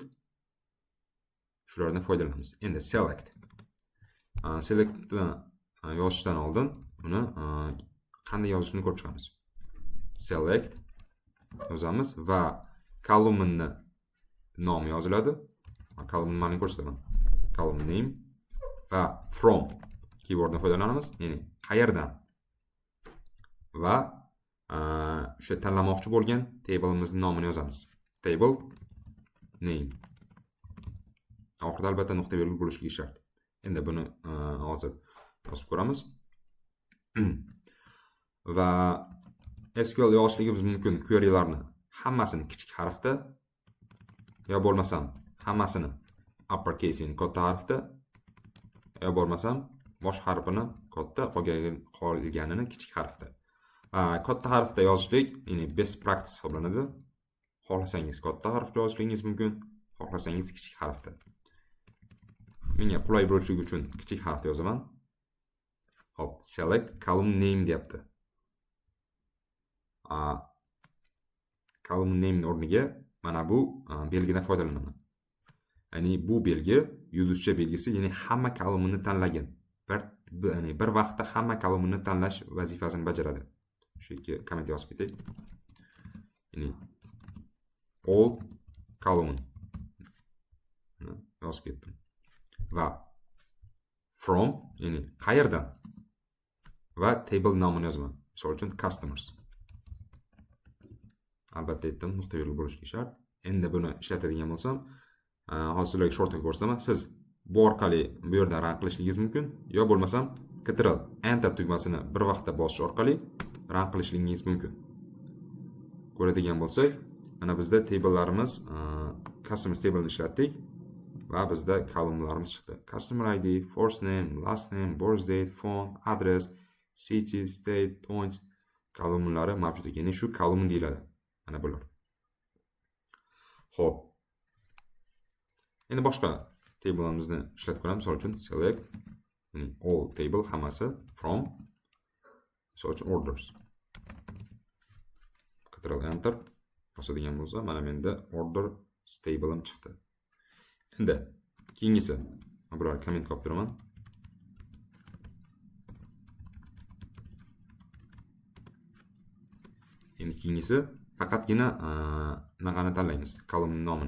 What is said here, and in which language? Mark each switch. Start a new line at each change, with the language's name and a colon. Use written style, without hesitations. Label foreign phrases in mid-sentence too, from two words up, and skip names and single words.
Uzbek: Shulardan foydalanamiz. Endi select. Selectni yozishdan oldin buni qanday yozishni ko'rib chiqamiz. Select yozamiz va columnni nomi yoziladi. Columnni ko'rsataman.
English: Column name
Uzbek: va from keyworddan foydalanamiz. Ya'ni qayerdan va o'sha tanlamoqchi bo'lgan table'imizning nomini yozamiz.
English: Table name.
Uzbek: Oxirida albatta nuqta virgul bo'lishligi shart. Endi buni hozir yozib ko'ramiz. Va SQL yozishligimiz mumkin query'larni hammasini kichik harfda yo bo'lmasam hammasini uppercase ya'ni katta harfda yo bo'lmasam bosh harfini katta, qolganini kichik harfda. Katta harfda yozishlik ya'ni
English: best practice
Uzbek: hisoblanadi. Xohlasangiz katta harfda yozishligingiz mumkin, xohlasangiz kichik harfda. Menga qulay bo'lishligi uchun kichik harfda yozaman. Hop,
English: select column name deyapti. Column name
Uzbek: o'rniga mana bu belgidan foydalanaman. Ya'ni bu belgi yulduzcha belgisi, ya'ni hamma columnni tanlagan. Bir vaqtda hamma columnni tanlash vazifasini bajaradi. Shu yerga komment yozib ketdik. Ya'ni
English: all column
Uzbek: yozib ketdim. Va from ya'ni qayerdan va table nomini yozaman. Misol uchun customers. Albatta aytdim, nuqta virgul bo'lishi shart. Endi buni ishlatadigan bo'lsam, hozirlik shortga ko'rsataman. Siz bu orqali bu yerdan run qilishingiz mumkin, yo bo'lmasam Ctrl Enter tugmasini bir vaqtda bosish orqali run qilishingiz mumkin. Ko'radigan bo'lsak, mana bizda table'larimiz customers table'ni ishlatdik va bizda columnlarimiz chiqdi.
English: Customer ID, first name, last name, birth date, phone, address, city, state, points
Uzbek: columnlari mavjud ekan. Ya'ni shu column deyiladi. Mana bular. Xo'p. Endi boshqa table'imizni ishlatib ko'ramiz. Misol uchun select, ya'ni
English: all table
Uzbek: hammasi from, misol uchun orders. Ctrl Enter bosadigan bo'lsa, mana menda order table'im chiqdi. Endi keyingisi, bularni komment qilib turaman. Endi keyingisi faqatgina naqani tanlaymiz, column nomini.